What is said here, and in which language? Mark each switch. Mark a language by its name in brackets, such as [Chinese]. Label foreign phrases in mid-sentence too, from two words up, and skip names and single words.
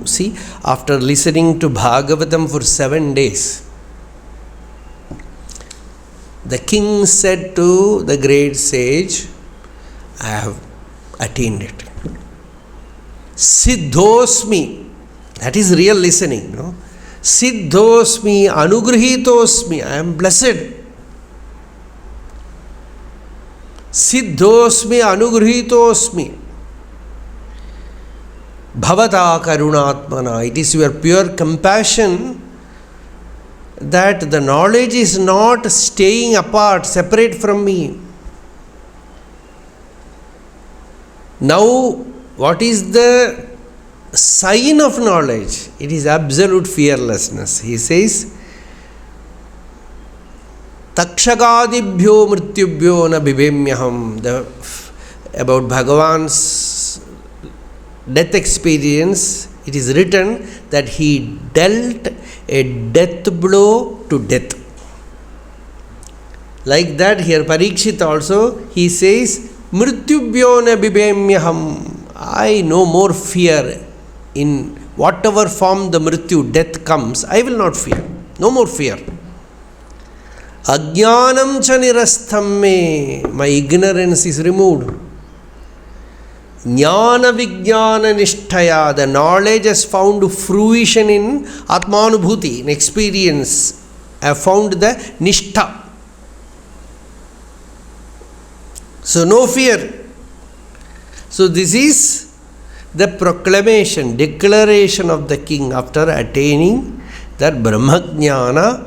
[English] See, after listening to Bhagavatam for 7 days, the king said to the great sage, I have attained it. Siddhosmi, that is real listening, no? [Sanskrit] Siddhosmi, anugrihitosmi, [English] I am blessed. [Sanskrit] Siddhosmi, anugrihitosmi. Bhavata karunatmana, [English] it is your pure compassion that the knowledge is not staying apart, separate from me. Now, what is the sign of knowledge? It is absolute fearlessness. He says, [Sanskrit] Takshakadibhyo mrityubhyo na bibemyaham. [English] About Bhagavan's death experience, it is written that he dealt a death blow to death. Like that, here Parikshit also, he says, [Sanskrit] Mrityubhyo na bibemyaham. [English] I no more fear. In whatever form the mrityu, death comes, I will not fear. No more fear. [Sanskrit] Ajnanam cha nirastham me. [English] My ignorance is removed. [Sanskrit] Jnana vijnana nishtaya. [English] The knowledge has found fruition in atmanubhuti, in experience. I have found the nishtha. So no fear. So this is the proclamation, declaration of the king after attaining that Brahmajnana.